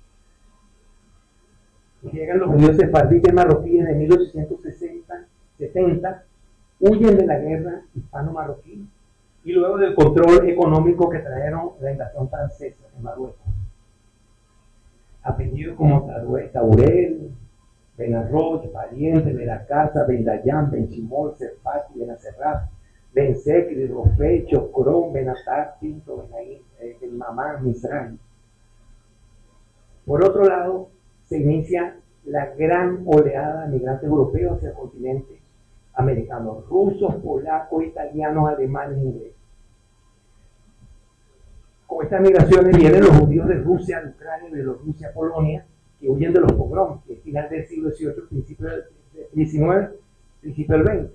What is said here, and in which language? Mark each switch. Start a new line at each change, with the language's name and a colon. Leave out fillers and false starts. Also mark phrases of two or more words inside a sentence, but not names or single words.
Spanish: Llegan los judíos sefardíes marroquíes de 1860-70, huyen de la guerra hispano-marroquí y luego del control económico que trajeron la invasión francesa en Marruecos. Apellidos como Taburel, Benarroch, Valiente, Benacasa, Bendayán, Benchimol, Serfati, Benacerrat, Bensecri, Rofé, Chocrón, Benatar, Pinto, Benaín, Mamán, Misraim. Por otro lado, se inicia la gran oleada de migrantes europeos hacia el continente americano, rusos, polacos, italianos, alemanes, ingleses. Con estas migraciones vienen los judíos de Rusia, de Ucrania, Bielorrusia, Polonia, que huyen de los pogroms, que es final del siglo XVIII, principio del XIX, principio del XX.